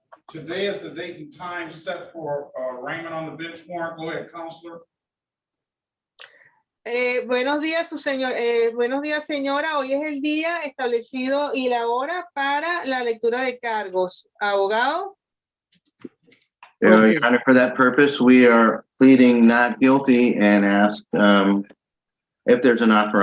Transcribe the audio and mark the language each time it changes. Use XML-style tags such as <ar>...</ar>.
<en>Today is the date and time set for Raymond on the bench warrant. Go ahead, counselor.</en> <es>Buenos días, buenos días, señora. Hoy es el día establecido y la hora para la lectura de cargos. Abogado.</es> <en>Your Honor, for that purpose, we are pleading not guilty and ask if there's an offer.</en>